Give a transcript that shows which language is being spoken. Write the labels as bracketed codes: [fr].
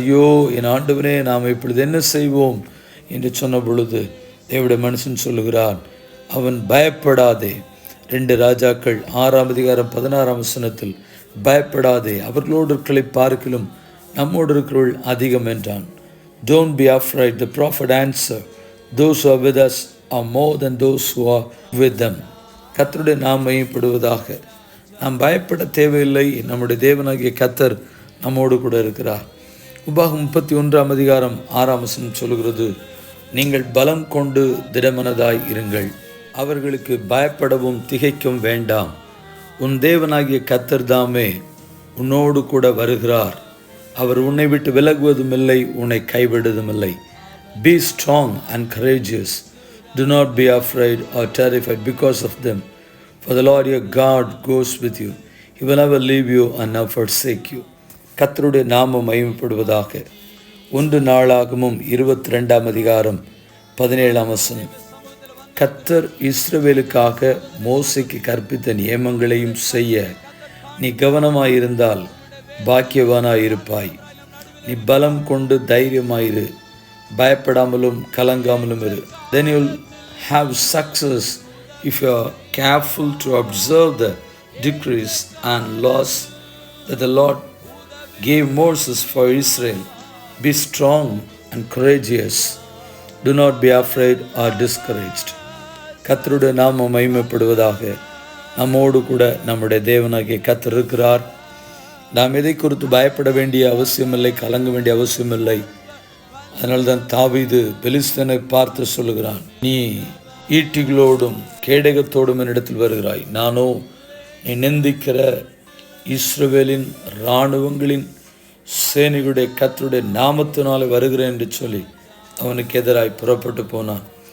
[ta] ஐயோ என் ஆண்டவரே, நாம் இப்பொழுது என்ன செய்வோம் என்று சொன்ன பொழுது தேவனுடைய மனுஷன் சொல்லுகிறான், அவன் பயப்படாதே. 2 ராஜாக்கள் 6ஆம் அதிகாரம் 16ஆம் வசனத்தில், பயப்படாதே, அவர்களோடு இருக்கிறை பார்க்கிலும் நம்மோடு இருக்கிறவர்கள் அதிகம் என்றான். [en] Don't be afraid. The prophet answered, those who are with us are more than those who are with them. [ta] கர்த்தருடைய நாம் மையப்படுவதாக. நாம் பயப்பட தேவையில்லை. நம்முடைய தேவனாகிய கர்த்தர் நம்மோடு கூட இருக்கிறார். உபாகம் 31ஆம் அதிகாரம் 6ஆம் வசனம் சொல்கிறது, நீங்கள் பலம் கொண்டு திடமனதாய் இருங்கள், அவர்களுக்கு பயப்படவும் திகைக்கவும் வேண்டாம். உன் தேவனாகிய கர்த்தர் தாமே உன்னோடு கூட வருகிறார். அவர் உன்னை விட்டு விலகுவதும் இல்லை, உன்னை கைவிடுவதும் இல்லை. [en] Be strong and courageous. Do not be afraid or terrified because of them. For the Lord your God goes with you. He will never leave you and never forsake you. [ta] கர்த்தருடைய நாமம் மகிமைப்படுவதாக. 1 நாளாகமும் 22ஆம் அதிகாரம் 17ஆம் வசனம். கர்த்தர் இஸ்ரவேலுக்காக மோசேக்கு கற்பித்த நியமங்களையும் செய்ய நீ கவனமாயிருந்தால் பாக்கியவானாயிருப்பாய். நீ பலம் கொண்டு தைரியமாயிரு, பயப்படாமலும் கலங்காமலும் இரு. [en] Then you'll have success if you are careful to observe the decrees and laws that the Lord gave Moses for Israel. Be strong and courageous. Do not be afraid or discouraged. [ta] கர்த்தருடைய நாமம் மகிமைப்படுவதாக. நம்மோடு கூட நம்முடைய தேவனாகிய கர்த்தர் இருக்கிறார். நாம் எதை குறித்து பயப்பட வேண்டிய அவசியமில்லை, கலங்க வேண்டிய அவசியமில்லை. அதனால்தான் தாவீது பெலிஸ்தனை பார்த்து சொல்லுகிறான், நீ ஈட்டிகளோடும் கேடகத்தோடும் என்னிடத்தில் வருகிறாய், நானோ நீ நிந்திக்கிற இஸ்ரவேலின் இராணுவங்களின் சேனைகளுடைய கர்த்தருடைய நாமத்தினாலே வருகிறேன் என்று சொல்லி அவனுக்கு எதிராய் புறப்பட்டு போனான்.